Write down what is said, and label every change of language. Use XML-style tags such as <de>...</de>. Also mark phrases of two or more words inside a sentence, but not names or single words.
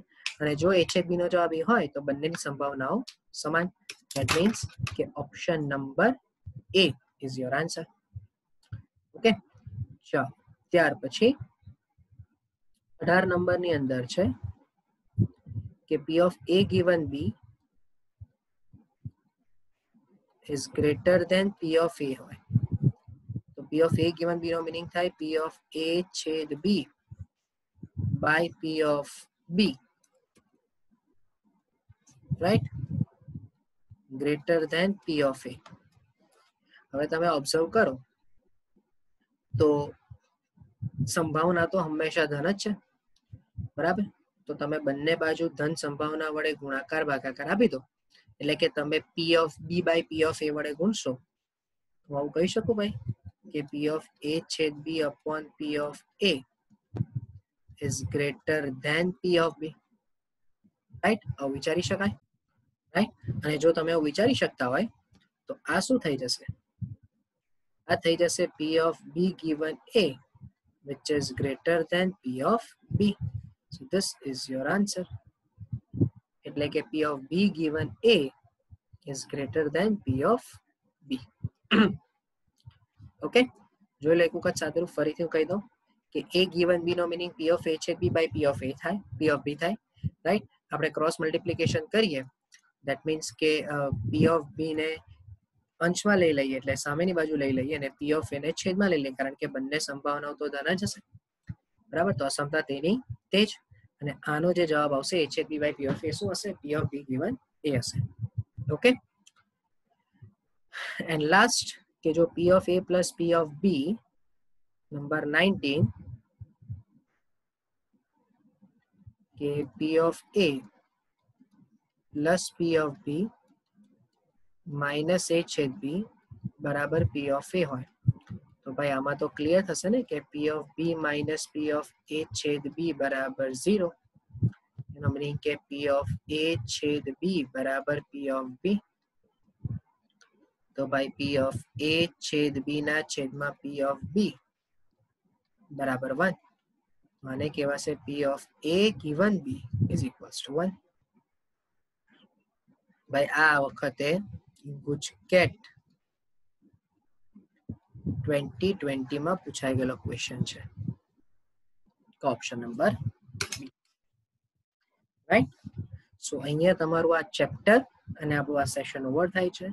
<gu>અને જો એ છેદ બી નો જવાબ એ હોય તો બંનેની સંભાવનાઓ સમાન.</gu> <en>that means કે option number A is your answer.</en> <gu>ઓકે. ચાલો ત્યાર પછી 18 નંબરની અંદર છે કે</gu> <en>P of A given B is greater than P of A</en> <gu>હોય તો</gu> <en>P of A given B</en> <gu>નો મીનિંગ થાય</gu> <en>P of A</en> <gu>છેદ</gu> <en>B by P of B, right? Greater than P of A.</en> <gu>હવે તમે ઓબ્ઝર્વ કરો તો સંભાવના તો હંમેશા ધન જ છે, બરાબર? તો તમે બંને બાજુ ધન સંભાવના વડે ગુણાકાર ભાગાકાર આપી દો એટલે કે તમે</gu> <en>P of B by P of A</en> <gu>વડે ગુણશો તો આવું કહી શકું ભાઈ કે</gu> <en>P of A</en> <gu>છેદ</gu> <en>B upon P of A is greater than P of B,</en> <gu>રાઈટ? આવું વિચારી શકાય, રાઈટ? અને જો તમે આવું વિચારી શકતા હોય તો આ શું થઈ જશે? આ થઈ જશે</gu> <en>P of B given A which is greater than P of B. So this is your answer.</en> <gu>એટલે કે</gu> <en>P of B given A is greater than P of B.</en> <gu>ઓકે, જોઈ લો એક વખત સાદું ફરીથી હું કહી દઉં કે</gu> <en>A given B</en> <gu>નો મીનિંગ</gu> <en>P of A</en> <gu>છે</gu> <en>B by P of A</en> <gu>થાય,</gu> <en>P of B</en> <gu>થાય, રાઈટ? આપણે</gu> <en>cross multiplication</en> <gu>કરીએ</gu> <en>that means</en> <gu>કે</gu> <en>P of B</en> <gu>ને અંશમાં લઈ લઈએ એટલે સામેની બાજુ લઈ લઈએ અને</gu> <en>P of A</en> <gu>ને છેદમાં લઈ લઈએ કારણ કે બંને સંભાવનાઓ તો ધન જ હશે, બરાબર? તો અસમતા તેની તે જ. અને આનો જે જવાબ આવશે એ છેદ</gu> <en>B by P of A</en> <gu>શું હશે?</gu> <en>P of B given A</en> <gu>હશે. ઓકે.</gu> <en>and last</en> <gu>કે જો</gu> <en>P of A plus P of B</en> <gu>નંબર 19 કે</gu> <en>P of A plus P of B minus A</en> <gu>છેદ B બરાબર</gu> <en>P of A</en> <gu>હોય તો ભાઈ આમાં તો ક્લિયર થશે ને કે</gu> <en>P of B minus P of A</en> <gu>છેદ B બરાબર 0. એનો મીનિંગ કે</gu> <en>P of A</en> <gu>છેદ B બરાબર</gu> <en>P of B.</en> <gu>તો ભાઈ</gu> <en>P of A</en> <gu>છેદ B ના છેદમાં</gu> <en>P of B</en> <gu>બરાબર 1. આને કહેવાશે</gu> <en>P of A given B is equals to 1.</en> <gu>ભાઈ આ વખતે ગુજકેટ 2020 માં પૂછાઈ ગયેલો ક્વેશ્ચન છે.</gu> <en>option number B, right?</en> <gu>સો અહીંયા તમારું આ ચેપ્ટર અને આપણું આ</gu> <en>session over</en> <gu>થાય છે.</gu>